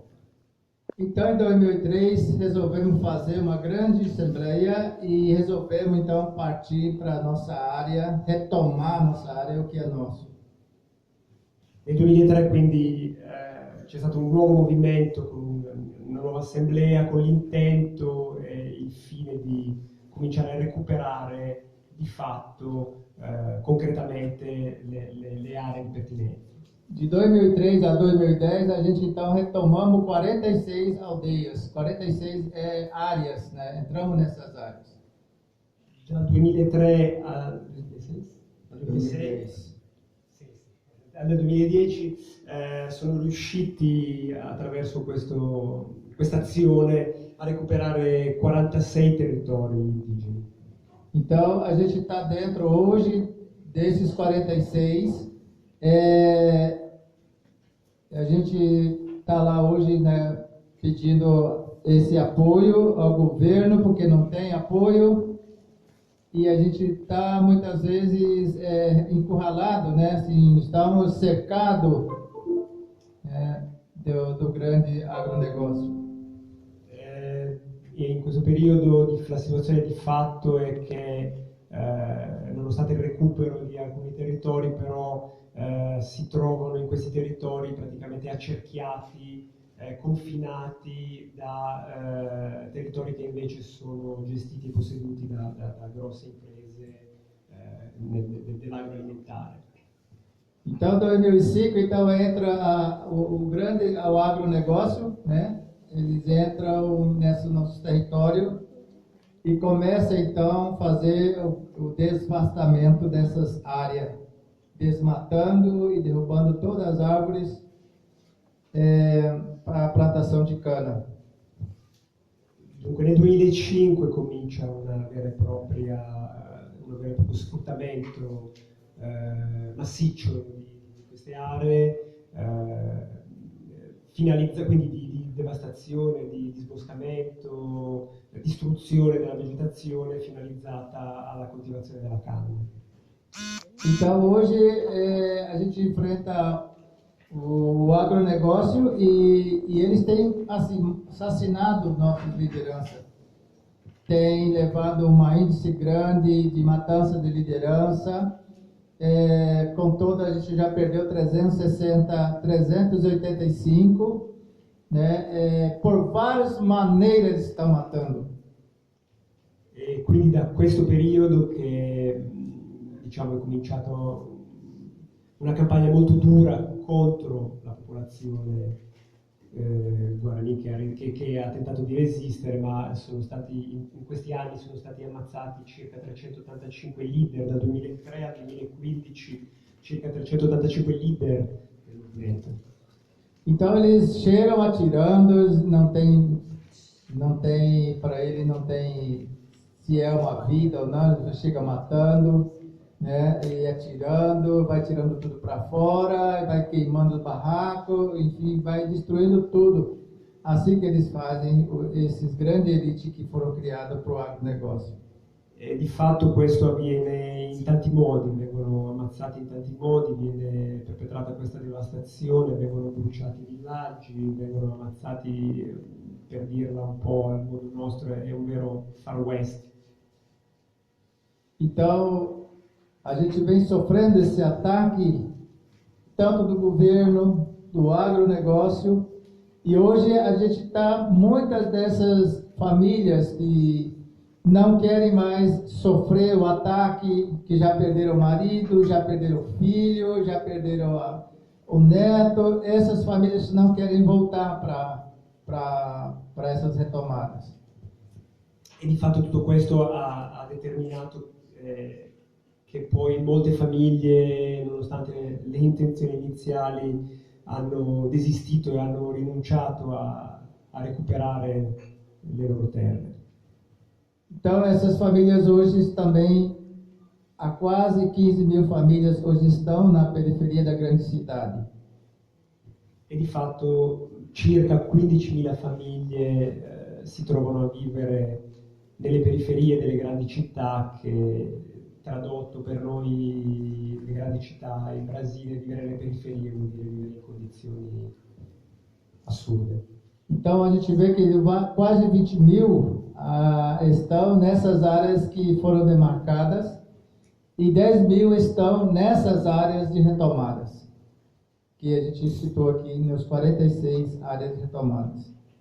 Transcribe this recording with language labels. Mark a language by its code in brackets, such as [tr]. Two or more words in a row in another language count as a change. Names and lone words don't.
[pt] Então, em 2003, resolvemos fazer uma grande assembleia e resolvemos, então, partir para a nossa área, retomar a nossa área, o que é nosso. [it] Nel 2003 quindi c'è stato un nuovo movimento, con una nuova assemblea, con l'intento e il fine di cominciare a recuperare di fatto, concretamente, le aree pertinenti. [pt] De 2003 a 2010, a gente então retomamos 46 aldeias, 46 áreas, né? Entramos nessas áreas. [it] Dal 2003 al 2006? nel 2010 sono riusciti attraverso questa azione a recuperare 46 territori indigeni. [pt] Então, a gente está dentro hoje desses 46. A gente está lá hoje, né, pedindo esse apoio ao governo, porque não tem apoio, e a gente está muitas vezes encurralado, né? Assim, estamos cercados do grande agronegócio. [it] E in questo periodo la situazione di fatto è che nonostante il recupero di alcuni territori, però si trovano in questi territori praticamente accerchiati, confinati da territori che invece sono gestiti e posseduti da grosse imprese dell'agroalimentare. [pt] Então, 2005, então entra o agronegócio, né? Eles entram nesse nosso território e começam então a fazer o desmastamento dessas áreas, desmatando e derrubando todas as árvores para a plantação de cana. [it] Dunque nel 2005 comincia un vero e proprio sfruttamento massiccio di queste aree, quindi di devastazione, di disboscamento, distruzione della vegetazione finalizzata alla coltivazione della canna. [pt] Então hoje a gente enfrenta o agronegócio e eles têm assassinado nossas lideranças. Tem levado uma índice grande de matança de liderança. Com toda, a gente já perdeu 385, né? Por várias maneiras eles estão matando. [it] E quindi da questo periodo che diciamo è cominciato una campagna molto dura contro la popolazione Guarani che ha tentato di resistere, ma in questi anni sono stati ammazzati circa 385 leader, dal 2003 al 2015 circa 385 leader del movimento. [pt] Então eles chegam atirando, não tem para ele não tem se é uma vida ou não, ele chega matando, né? E atirando, vai tirando tudo para fora, vai queimando o barraco, enfim, vai destruindo tudo. Assim que eles fazem esses grandes elites que foram criados para o agronegócio. [it] E di fatto questo avviene in tanti modi, vengono ammazzati in tanti modi, viene perpetrata questa devastazione, vengono bruciati villaggi, vengono ammazzati, per dirla un po' al modo nostro, è un vero Far West. [pt] Então, a gente vem sofrendo esse ataque, tanto do governo, do agronegócio, e hoje a gente está, muitas dessas famílias que não querem mais sofrer o ataque, que já perderam o marido, já perderam o filho, já perderam o neto, essas famílias não querem voltar para essas retomadas. [it] E di fatto tutto questo ha determinato che poi molte famiglie, nonostante le intenzioni iniziali, hanno desistito e hanno rinunciato a recuperare le loro terre. [pt] Então essas famílias hoje também, há quase 15 mil famílias hoje estão na periferia da grande cidade. [it] E di fatto circa 15.000 famiglie si trovano a vivere nelle periferie delle grandi città, che tradotto per noi le grandi città in Brasile, vivere nelle periferie vuol dire vivere in condizioni assurde. [pt] Então a gente vê que quase 20 mil estão nessas áreas que foram demarcadas e 10 mil estão nessas áreas de retomadas, que a gente citou aqui nos 46 áreas de retomadas.